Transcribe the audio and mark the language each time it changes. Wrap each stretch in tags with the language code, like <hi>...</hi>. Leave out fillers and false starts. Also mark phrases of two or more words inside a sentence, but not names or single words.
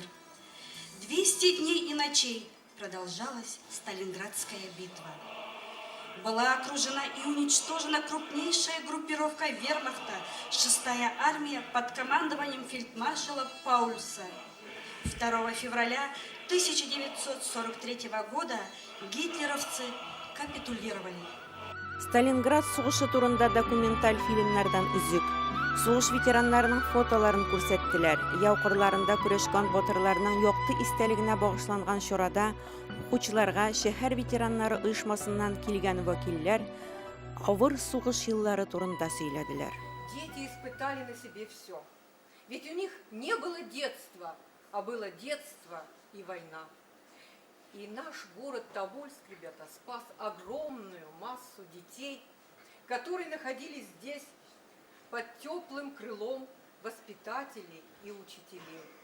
<ru>200 дней и ночей продолжалась Сталинградская битва. Была окружена и уничтожена крупнейшая группировка вермахта, 6-я армия под командованием фельдмаршала Паульса. 2 февраля 1943 года гитлеровцы капитулировали.</ru> <tt>Сталинград сугышы турында документаль фильмнардан үзүк. Сугыш ветераннарының фотоларын күрсәттеләр. Яу кырларында көрәшкән батырларның якты истәлегенә багышланган чарада укучыларга шәһәр ветераннары оешмасыннан килгән вәкилләр авыр сугыш еллары турында сөйләделәр.</tt> <ru>Дети испытали на себе все. Ведь у них не было детства, а было детство и война. И наш город Тобольск, ребята, спас огромную массу детей, которые находились здесь под теплым крылом воспитателей и учителей.</ru>